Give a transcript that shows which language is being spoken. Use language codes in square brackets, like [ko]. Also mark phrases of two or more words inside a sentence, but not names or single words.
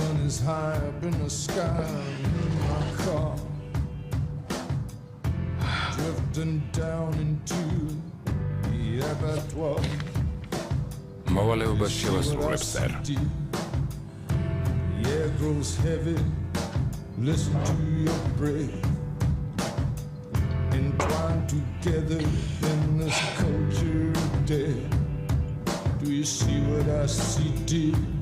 [en] wings high up in the sky in my car, drifting down into the abattoir. [ka] მოვალეობას შევასრულებს სერ. [en] The air grows heavy, listen to your breath, entwined together in this culture of death. Do you see what I see, dear?